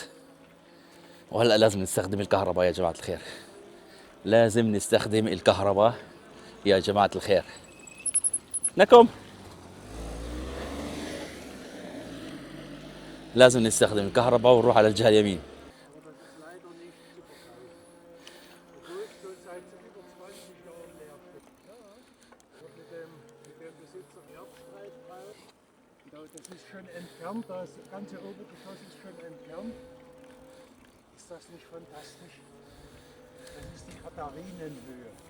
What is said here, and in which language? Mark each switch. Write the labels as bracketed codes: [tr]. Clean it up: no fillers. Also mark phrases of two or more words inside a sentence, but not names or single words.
[ar] وهلا لازم نستخدم الكهرباء يا جماعة الخير. لازم نستخدم الكهرباء يا جماعة الخير. نكم لازم نستخدم الكهرباء ونروح على الجهة اليمين. [de] Das ist schon entfernt, das ganze Obergeschoss ist schon entfernt. Ist das nicht fantastisch? Das ist die Katharinenhöhe.